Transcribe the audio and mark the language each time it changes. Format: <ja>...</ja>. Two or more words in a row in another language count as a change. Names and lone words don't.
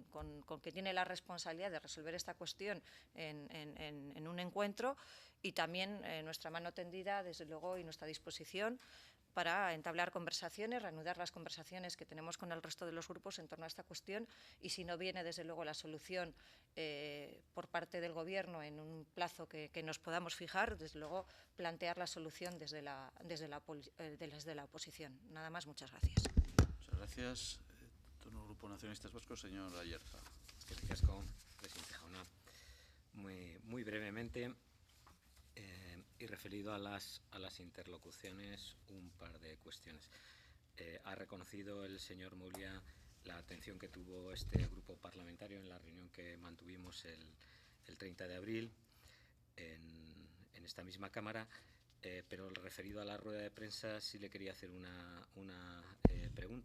<es>quien tiene la responsabilidad de resolver esta cuestión en un encuentro, y también nuestra mano tendida, desde luego, y nuestra disposición para entablar conversaciones, reanudar las conversaciones que tenemos con el resto de los grupos en torno a esta cuestión, y si no viene, desde luego, la solución por parte del Gobierno en un plazo que nos podamos fijar, desde luego plantear la solución desde la oposición. Nada más, muchas gracias. Muchas gracias. Turno Grupo Nacionalistas Vascos, señor Ayerza.</es> <eu>Eskerrik asko, presidente jauna.</eu> <es>Muy brevemente, y referido a las interlocuciones, un par de cuestiones. Ha reconocido el señor Mouliá la atención que tuvo este grupo parlamentario en la reunión que mantuvimos el 30 de abril en esta misma Cámara, pero referido a la rueda de prensa sí le quería hacer una pregunta.</es>